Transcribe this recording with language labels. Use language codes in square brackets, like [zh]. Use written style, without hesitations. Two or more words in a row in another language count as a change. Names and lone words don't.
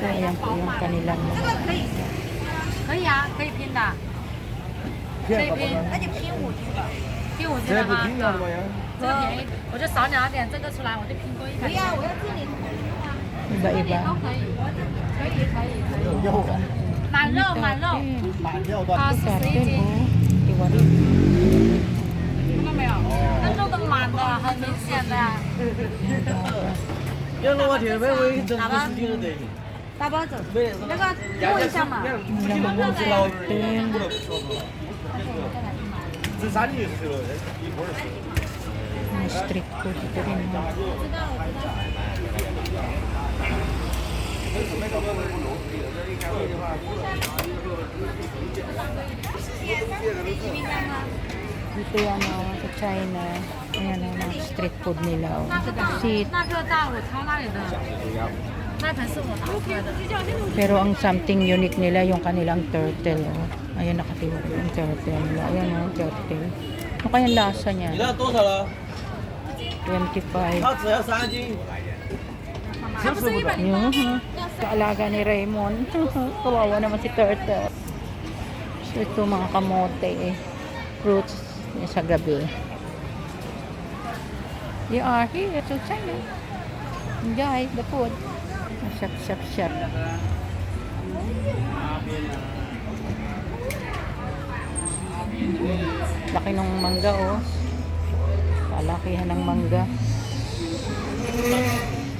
[tl] ayan po yung kanilang mga [zh] 可以啊，可以拼的，可以拼，那就拼5斤吧，拼5斤的哈。这个便宜，我就少2点这个出来，我就拼多1块。可以啊，我要这里。 [tl] iba-iba. [zh] 都可以，可以。满肉，啊，41斤， [tl] Iwan. [zh] 看到没有？那肉都满的，很明显的。打吧，打包走。那个过一下嘛。 [tl] Mga [en] street food [tl] ito rin. Ha? Dito yan sa China. Ayan ang mga [en] street food [tl] nila. Sit. [zh] 那个大我抄那里的，那盆是我拿出来的。 [tl] Pero ang [en] something unique [tl] nila yung kanilang turtle. Oh. Ayan nakatiwag yung turtle nila. Ayan yung turtle. Ano kayang lasa niya? 25. [zh] 它不是100零吗？ [tl] Kaalaga ni Raymond. Kawawa naman si turtle. So ito mga kamote fruits sa gabi. [en] They are here to China. Enjoy the food. Shop. [tl] Laki ng mangga oh. Kalakihan ng mangga.